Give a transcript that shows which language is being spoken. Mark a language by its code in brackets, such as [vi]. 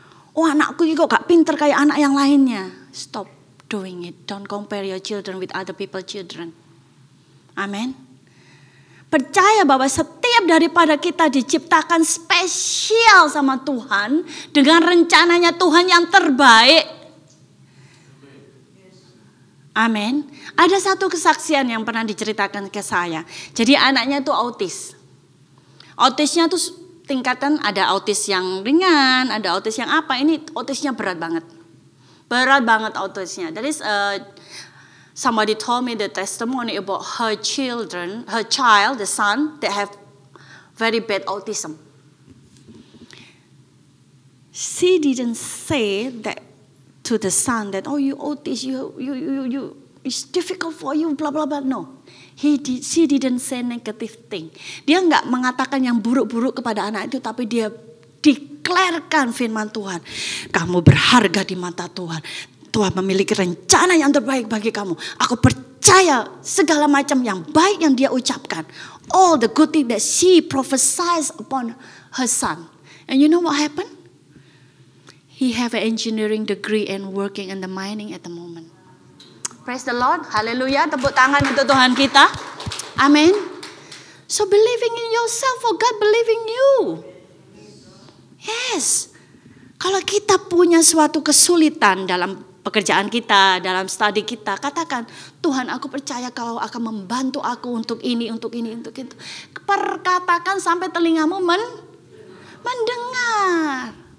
[id] Oh, anakku kok gak pinter kayak anak yang lainnya. [en] Stop doing it. Don't compare your children with other people's children. Amin. [id] Percaya bahwa setiap daripada kita diciptakan spesial sama Tuhan, dengan rencananya Tuhan yang terbaik. Amin. Ada satu kesaksian yang pernah diceritakan ke saya. Jadi anaknya tuh autis. Autisnya tuh tingkatan, ada autis yang ringan, ada autis yang apa. Ini autisnya berat banget. Berat banget autisnya. [en] That is somebody told me the testimony about her child, the son, that have very bad autism. She didn't say that to the son that, oh, you autis, you it's difficult for you, blah blah blah. No, she didn't say negative thing. [id] Dia nggak mengatakan yang buruk-buruk kepada anak itu, tapi dia declarekan firman Tuhan. Kamu berharga di mata Tuhan. Tuhan memiliki rencana yang terbaik bagi kamu. Aku percaya segala macam yang baik yang dia ucapkan. [en] All the good thing that she prophesies upon her son. And you know what happened? He have an engineering degree and working in the mining at the moment. Praise the Lord. Haleluya. [id] Tepuk tangan untuk Tuhan kita. Amin. [en] So believing in yourself for God believing you. Yes. [id] Kalau kita punya suatu kesulitan dalam pekerjaan kita, dalam studi kita, katakan, Tuhan, aku percaya Kau akan membantu aku untuk ini, untuk ini, untuk itu. Perkatakan sampai telingamu mendengar.